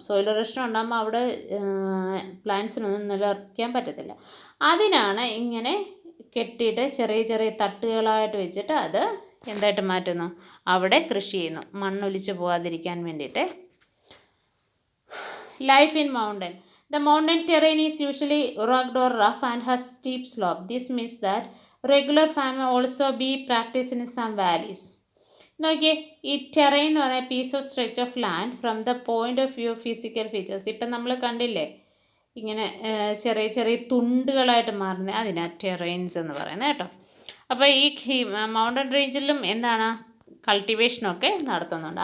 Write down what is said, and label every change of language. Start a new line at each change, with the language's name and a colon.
Malayalam: Soil erosion ഉണ്ടാകുമ്പോൾ അവിടെ പ്ലാന്റ്സിനൊന്നും നിലനിർത്താൻ പറ്റത്തില്ല. അതിനാണ് ഇങ്ങനെ കെട്ടിയിട്ട് ചെറിയ ചെറിയ തട്ടുകളായിട്ട് വെച്ചിട്ട് അത് എന്തായിട്ട് മാറ്റുന്നു, അവിടെ കൃഷി ചെയ്യുന്നു, മണ്ണൊലിച്ച് പോകാതിരിക്കാൻ വേണ്ടിയിട്ട്.
English: Life in mountain. The mountain terrain is usually rugged or rough and has steep slope. This means that regular farming also be practiced in some valleys.
Malayalam: നോക്കിയേ, ഈ ടെറൈൻ എന്ന് പറയുന്ന
English: Piece of stretch of land from the point of view physical features.
Malayalam: ഇപ്പം നമ്മൾ കണ്ടില്ലേ, ഇങ്ങനെ ചെറിയ ചെറിയ തുണ്ടുകളായിട്ട് മാറുന്നത്, അതിനാ ടെറൈൻസ് എന്ന് പറയുന്നത് കേട്ടോ. അപ്പോൾ ഈ മൗണ്ടൻ റേഞ്ചിലും എന്താണ്, കൾട്ടിവേഷനൊക്കെ നടത്തുന്നുണ്ട്.